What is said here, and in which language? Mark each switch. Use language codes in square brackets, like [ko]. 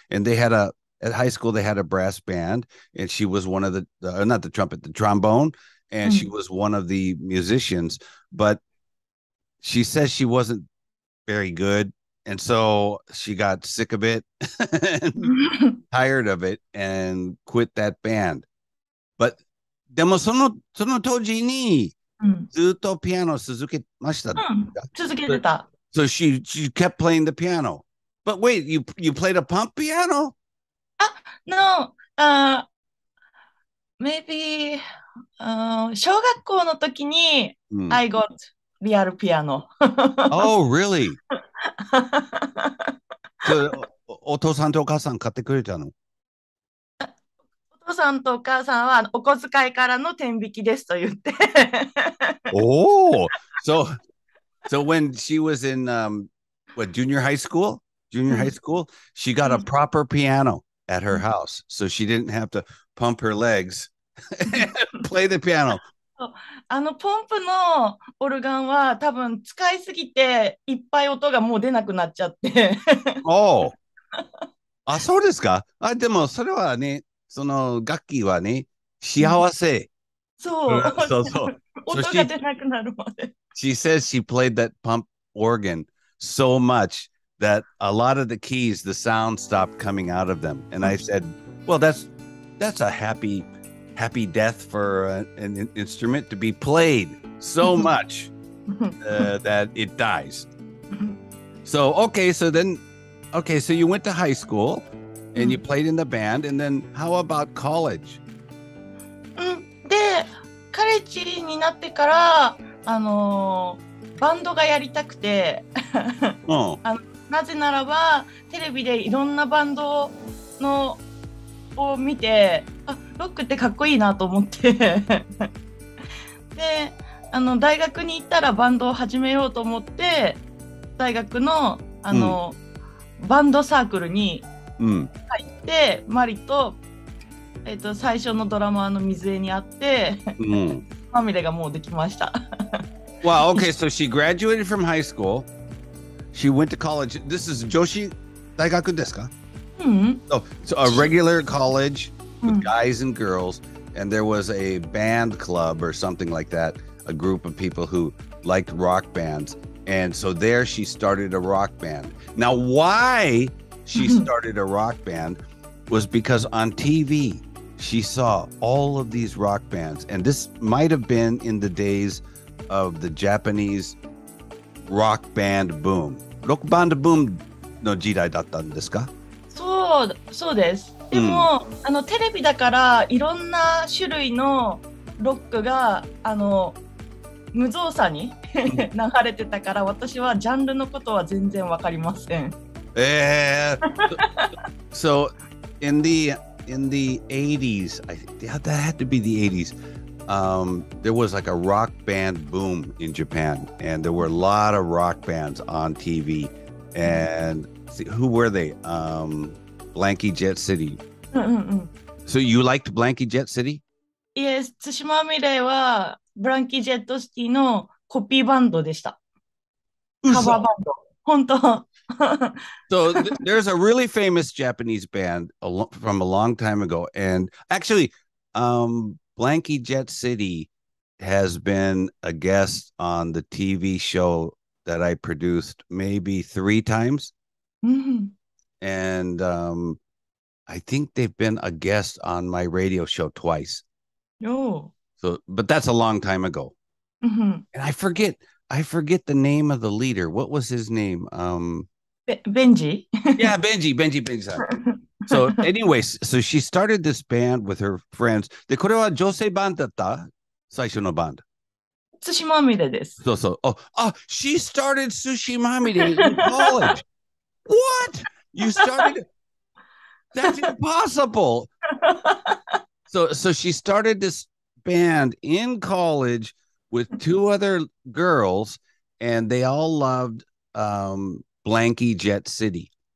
[en] And they had at high school, they had a brass band. And she was one of not the trumpet, the trombone. And she was one of the musicians. But she says she wasn't very good. And so she got sick of it, and tired of it, and quit that band. But [ja] でもその当時にずっとピアノを続けました。続けてた。 [en] So she kept playing the piano. But wait, you played a pump piano? No. Maybe [ja] 小学校の時に [en] I got real piano. Oh, really? [ja] お父さんとお母さん買ってくれたの？お父さんとお母さんはお小遣いからの天引きですと言って。 [en] Oh, so when she was in junior high school, she got a proper piano at her house, so she didn't have to pump her legs and play the piano. [ja] ポンプのオルガンは多分使いすぎていっぱい音がもう出なくなっちゃって。そうですか。でもそれはね、その楽器はね、幸せ。そう。音が出なくなるまで。 [en] She says she played that pump organ so much that a lot of the keys, the sound stopped coming out of them. And I said, well, that's a happy death for an instrument to be played so much that it dies. So so you went to high school and you played in the band, and then how about college? [ja] で、カレッジになってからバンドがやりたくてなぜならばテレビでいろんなバンドを見てロックってかっこいいなと思ってで大学に行ったらバンドを始めようと思って大学のバンドサークルに入ってマリと、最初のドラマーの水江に会ってまみれがもうできました。 [en] Wow, okay, so she graduated from high school. She went to college. This is [ja] Joshi 大学ですか？ [en] So a regular college with guys and girls, and there was a band club or something like that, a group of people who liked rock bands. And so there she started a rock band. Now, why she started a rock band was because on TV, she saw all of these rock bands. And this might have been in the days of the Japanese rock band boom. Rock band boom [ja] の時代だったんですか？そうです。でも、テレビだからいろんな種類のロックが無造作に流れてたから、私はジャンルのことは全然わかりません。 [en] So in the 80s, that had to be the 80s. There was like a rock band boom in Japan, and there were a lot of rock bands on TV. And see, who were they? Blanky Jet City. So you liked Blanky Jet City? [ja] Yes, 対馬ミレはブランキー・ジェット・シティのコピーバンドでした。カバーバンド。本当。 [en] So there's a really famous Japanese band from a long time ago. And actually, Blanky Jet City has been a guest on the TV show that I produced maybe 3 times. And I think they've been a guest on my radio show twice. Oh. So, but that's a long time ago. And I forget the name of the leader. What was his name? Benji? Yeah, Benji. So anyways, so she started this band with her friends. [ja] で、これは女性バンドだった最初のバンド。 Tsushimamire です。そうそう。 [en] She started Tsushimamire in college. What? You started? That's impossible. So she started this band in college with 2 other girls, and they all loved Blanky Jet City.